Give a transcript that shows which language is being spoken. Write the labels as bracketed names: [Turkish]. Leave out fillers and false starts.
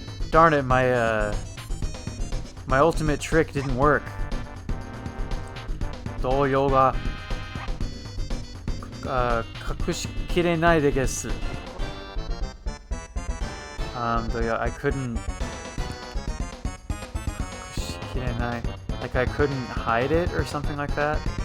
[English] Darn it, my ultimate trick didn't work. [Japanese] 動揺が隠しきれないです. [English] I couldn't [Japanese] 隠しきれない [English] like I couldn't hide it or something like that.